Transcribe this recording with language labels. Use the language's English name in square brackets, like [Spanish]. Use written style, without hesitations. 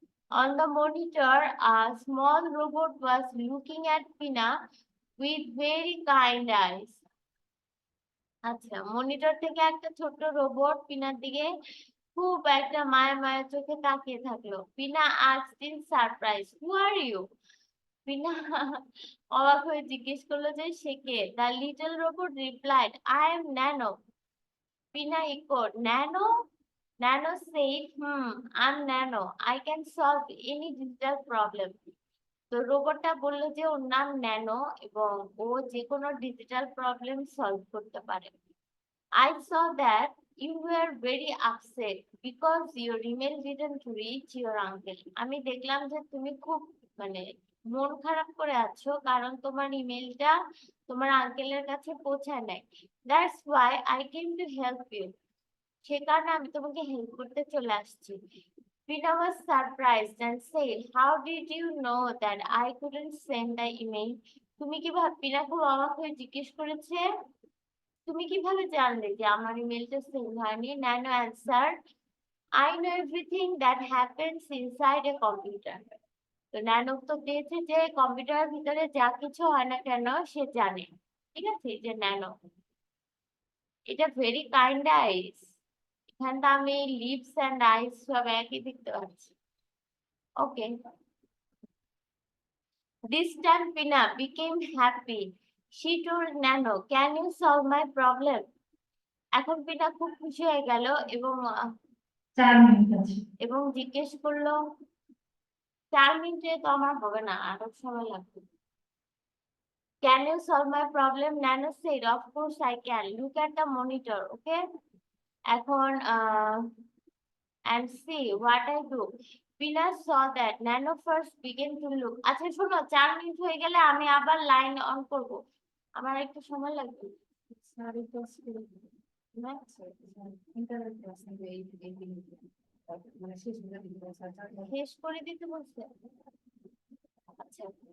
[English] On the monitor, a small robot was looking at Pina with very kind eyes. [Bangla] আচ্ছা, monitor থেকে একটা ছোট্ট robot পিনার দিকে খুব একটা মায়া মায়া চোখে তাকিয়ে থাকলো। পিনা [English] asked in surprise, "Who are you?" [Bangla] পিনা অবাক হয়ে জিজ্ঞেস করলো যে সে কে। [English] The little robot replied, "I am Nano." Pina echoed, "Nano?" Nano said, "I'm Nano. I can solve any digital problem." [Bangla] তো রোবটটা বললো যে ওর নাম ন্যানো এবং ও যে কোনো ডিজিটাল প্রবলেম সলভ করতে পারে। [English] I saw that you were very upset because your email didn't reach your uncle. [Bangla] আমি দেখলাম যে তুমি খুব মানে মন খারাপ করে আছো কারণ তোমার ইমেলটা তোমার আঙ্কেলের কাছে পৌঁছায় নাই। [English] That's why I came to help you. [Bangla] সে কারণে আমি তোমাকে হেল্প করতে চলে আসছি। [English] Pina was surprised and said, "How did you know that I couldn't send the email?" [Bangla] তুমি কিভাবে, পিনা খুব অবাক হয়ে জিজ্ঞেস করেছে, তুমি কিভাবে জানলে যে আমার ইমেলটা সেন্ড হয়নি? [English] Nano answer, "I know everything that happens inside a computer." [Bangla] তো ন্যানো উত্তর দিয়েছে যে কম্পিউটারের ভিতরে যা কিছু হয় না কেন সে জানে। ঠিক আছে, এই যে ন্যানো, এটা [English] Very kind eyes. [Bangla] এখানটা আমি [English] lips and eyes [Bangla] সব একই দেখতে পাচ্ছি। [English] Okay, this time Pina became happy. She told Nano, "Can you solve my problem?" [Bangla] এখন পিনা খুব খুশি হয়ে গেল এবং 4 মিনিট আছে। এবং জিজ্ঞেস করলো, 4 মিনিটে তো আমার হবে না, আরো সময় লাগবে। [English] Can you solve my problem? Nano said, "Of course I can. Look at the monitor, okay?" এখন and see what I do. Pina saw that Nano first began to look. [Bangla] আচ্ছা শোনো, 4 মিনিট হয়ে গেলে আমি আবার লাইন অন করব, আমার একটু সময় লাগবে। 10:30 করে না ইন্টারনেট ক্লাস নেবে এই মিনিটে মানে শেষ হয়ে যাবে। শেষ করে দিতে বলছে। আচ্ছা